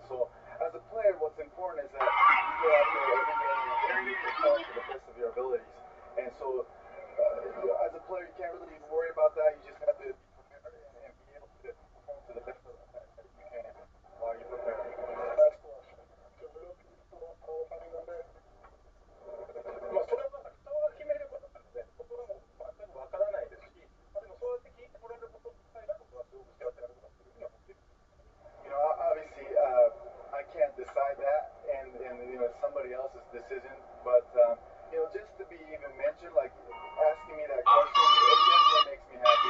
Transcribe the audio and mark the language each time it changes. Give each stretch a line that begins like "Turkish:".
English: And so, as a player, what's important is that you go out there every day and you perform to the best of your abilities. And so, as a player, you can't really worry about that. You just have to be prepared and be able to perform to the best of that you can while you're preparing. Last question. So, little people qualifying on that?
Japanese: まあ、それは人が決めることなので、僕はもう全くわからないですし、でもそうやって聞いてもらえること自体が僕はすごく幸せなことだというふうに思っています。
English: Obviously, I can't decide that, and it's somebody else's decision. But just to be even mentioned, like asking me that question, it definitely makes me happy.